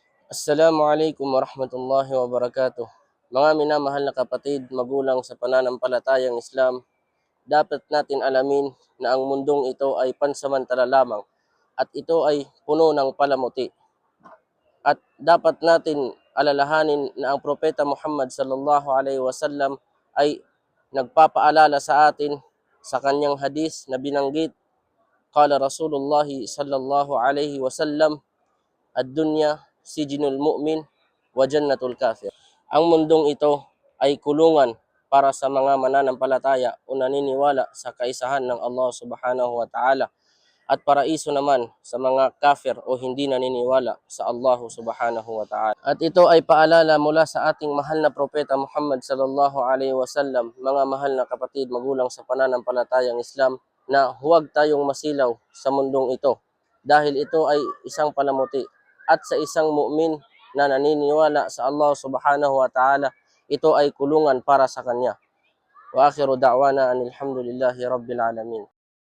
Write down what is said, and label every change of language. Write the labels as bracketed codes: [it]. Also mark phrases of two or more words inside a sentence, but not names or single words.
[ar] السلام عليكم ورحمة الله وبركاته. [tl] Mga minamahal na kapatid, magulang sa pananampalatayang Islam, dapat natin alamin na ang mundong ito ay pansamantala lamang at ito ay puno ng palamuti. At dapat natin alalahanin na ang Propeta Muhammad [ar] صلى الله عليه وسلم [tl] ay nagpapaalala sa atin sa kanyang hadis na binanggit, [ar] قال رسول الله صلى الله عليه وسلم الدنيا سجن المؤمن وجنة الكافر. [tl] Ang mundong ito ay kulungan para sa mga mananampalataya o naniniwala sa kaisahan ng Allah [ar] سبحانه وتعالى [tl] at paraiso naman sa mga kafir o hindi naniniwala sa Allah [ar] سبحانه وتعالى. [tl] At ito ay paalala mula sa ating mahal na Propeta Muhammad [ar] صلى الله عليه وسلم, [tl] mga mahal na kapatid, magulang sa pananampalatayang Islam, na huwag tayong masilaw sa mundong ito dahil ito ay isang palamuti at sa isang mu'min na naniniwala sa Allah [ar] سبحانه وتعالى, [tl] ito ay kulungan para sa kanya. [ar] وآخر دعوانا أن الحمد لله رب العالمين.